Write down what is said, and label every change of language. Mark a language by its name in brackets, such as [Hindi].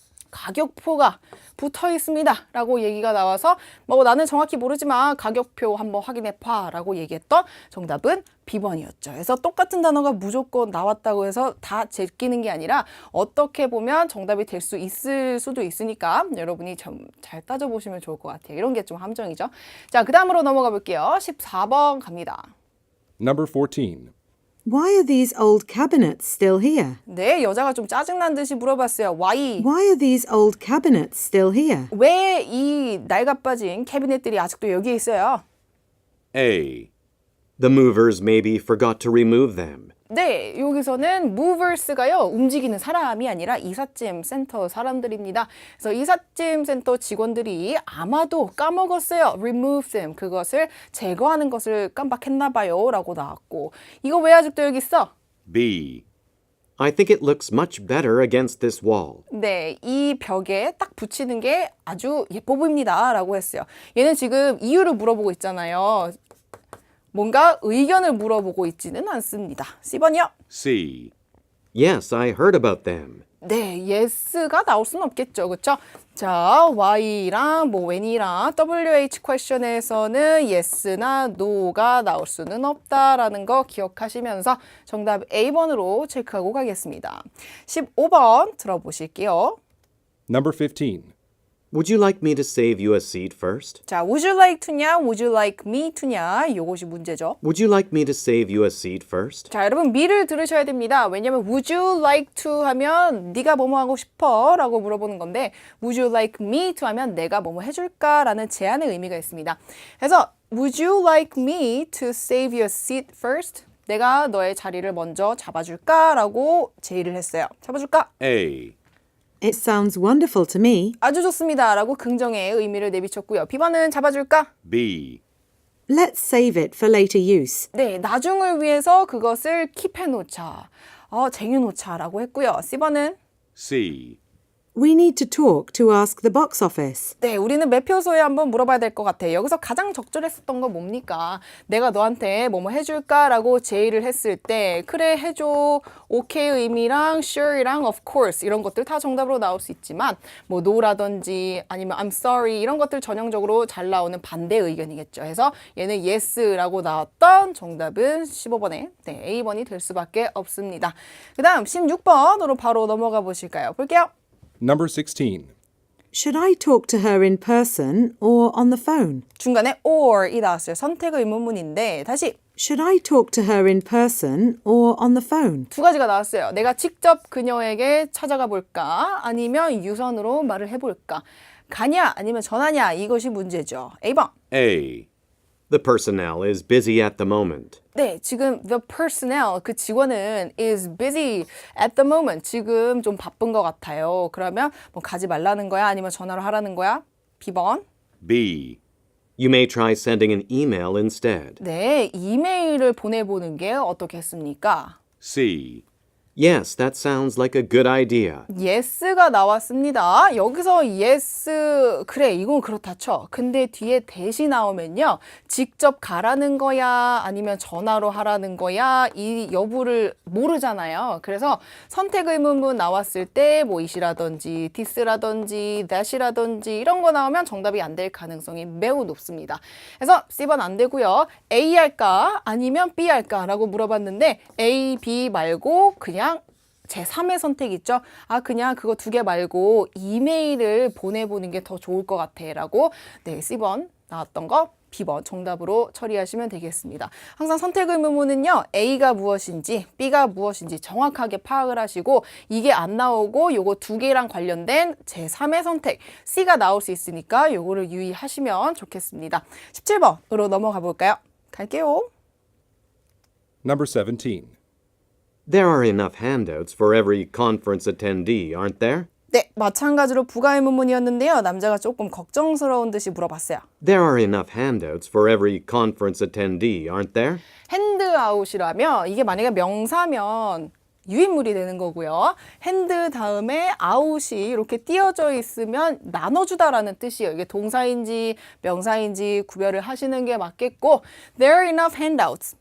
[Korean] 가격표가 붙어 있습니다 라고 얘기가 나와서 뭐 나는 정확히 모르지만 가격표 한번 확인해 봐 라고 얘기했던 정답은 B번이었죠. 그래서 똑같은 단어가 무조건 나왔다고 해서 다 제끼는 게 아니라 어떻게 보면 정답이 될 수 있을 수도 있으니까 여러분이 좀 잘 따져보시면 좋을 것 같아요. 이런 게 좀 함정이죠. 자, 그 다음으로 넘어가 볼게요. 14번 갑니다. [English] Number 14. Why are these old cabinets still here? [Korean] 네, 여자가 좀 짜증난 듯이 물어봤어요. [English] Why? Why are these old cabinets still here? [Korean] 왜 이 낡아빠진 캐비넷들이 아직도 여기에 있어요? [English] A. The movers maybe forgot to remove them. [Korean] 네, 여기서는 movers가요, 움직이는 사람이 아니라 이삿짐 센터 사람들입니다. 그래서 이삿짐 센터 직원들이 아마도 까먹었어요. remove them, 그것을 제거하는 것을 깜빡했나 봐요 라고 나왔고 이거 왜 아직도 여기 있어? [English] B. I think it looks much better against this wall. [Korean] 네, 이 벽에 딱 붙이는 게 아주 예뻐 보입니다 라고 했어요. 얘는 지금 이유를 물어보고 있잖아요. 뭔가 의견을 물어보고 있지는 않습니다. C번이요. [English] C. Yes, I heard about them. [Korean] 네, yes가 나올 수는 없겠죠. 그렇죠? 자, why랑 뭐 when이랑 WH question에서는 yes나 no가 나올 수는 없다라는 거 기억하시면서 정답 A번으로 체크하고 가겠습니다. 15번 들어보실게요. [English] Number 15. Would you like me to save you a seat first? [Korean] 자, [English] would you like to [Korean] 냐, [English] would you like me to [Korean] 냐, 요것이 문제죠. [English] Would you like me to save you a seat first? [Korean] 자, 여러분 미를 들으셔야 됩니다. 왜냐면 [English] would you like to [Korean] 하면 네가 뭐뭐 하고 싶어? 라고 물어보는 건데 [English] would you like me to [Korean] 하면 내가 뭐뭐 해줄까? 라는 제안의 의미가 있습니다. 그래서 [English] would you like me to save your seat first? [Korean] 내가 너의 자리를 먼저 잡아줄까? 라고 제의를 했어요. 잡아줄까? [English] A. It sounds wonderful to me. [Korean] 아주 좋습니다. 라고 긍정의 의미를 내비쳤고요. B번은 잡아줄까? [English] B. Let's save it for later use. [Korean] 네, 나중을 위해서 그것을 킵해놓자. 쟁여놓자 라고 했고요. C번은 [English] C. We need to talk to ask the box office. [Korean] 네, 우리는 매표소에 한번 물어봐야 될 것 같아. 여기서 가장 적절했었던 건 뭡니까? 내가 너한테 뭐뭐 해줄까라고 제의를 했을 때 그래 해줘, 오케이 의미랑 sure이랑 of course 이런 것들 다 정답으로 나올 수 있지만 뭐 no라든지 아니면 [English] I'm sorry [Korean] 이런 것들 전형적으로 잘 나오는 반대 의견이겠죠. 그래서 얘는 yes라고 나왔던 정답은 15번에 네, A번이 될 수밖에 없습니다. 그 다음 16번으로 바로 넘어가 보실까요? 볼게요. [English] Number 16. Should I talk to her in person or on the phone? [Korean] 중간에 or이 나왔어요. 선택 의문문인데 다시 [English] Should I talk to her in person or on the phone? [Korean] 두 가지가 나왔어요. 내가 직접 그녀에게 찾아가 볼까? 아니면 유선으로 말을 해볼까? 가냐? 아니면 전화냐? 이것이 문제죠. A번. [English] A. The personnel is busy at the moment. [Korean] 네, 지금 [English] the personnel, [Korean] 그 직원은 [English] is busy at the moment. [Korean] 지금 좀 바쁜 것 같아요. 그러면 뭐 가지 말라는 거야? 아니면 전화로 하라는 거야? B번. [English] B. You may try sending an email instead. [Korean] 네, 이메일을 보내보는 게 어떻겠습니까? [English] C. Yes, that sounds like a good idea. [Korean] yes가 나왔습니다. 여기서 yes, 그래, 이건 그렇다 쳐. 근데 뒤에 대시 나오면요. 직접 가라는 거야? 아니면 전화로 하라는 거야? 이 여부를 모르잖아요. 그래서 선택 의문문 나왔을 때 뭐 it이라든지 this라든지 that이라든지 이런 거 나오면 정답이 안 될 가능성이 매우 높습니다. 그래서 C번 안 되고요. A 할까? 아니면 B 할까? 라고 물어봤는데 A, B 말고 그냥 제3의 선택 있죠? 아, 그냥 그거 두 개 말고 이메일을 보내보는 게 더 좋을 것 같아. 라고 네, C번 나왔던 거 B번 정답으로 처리하시면 되겠습니다. 항상 선택 의문문은요. A가 무엇인지 B가 무엇인지 정확하게 파악을 하시고 이게 안 나오고 요거 두 개랑 관련된 제3의 선택 C가 나올 수 있으니까 요거를 유의하시면 좋겠습니다. 17번으로 넘어가 볼까요? 갈게요. [English] Number 17. There are enough handouts for every conference attendee, aren't there? [Korean] 네, 마찬가지로 부가 의문문이었는데요. 남자가 조금 걱정스러운 듯이 물어봤어요. There are enough handouts for every conference attendee, aren't there? 핸드아웃이라면 이게 만약에 명사면 유인물이 되는 거고요. 핸드 다음에 아웃이 이렇게 띄어져 있으면 나눠주다라는 뜻이에요. 이게 동사인지 명사인지 구별을 하시는 게 맞겠고 [English] There are enough handouts.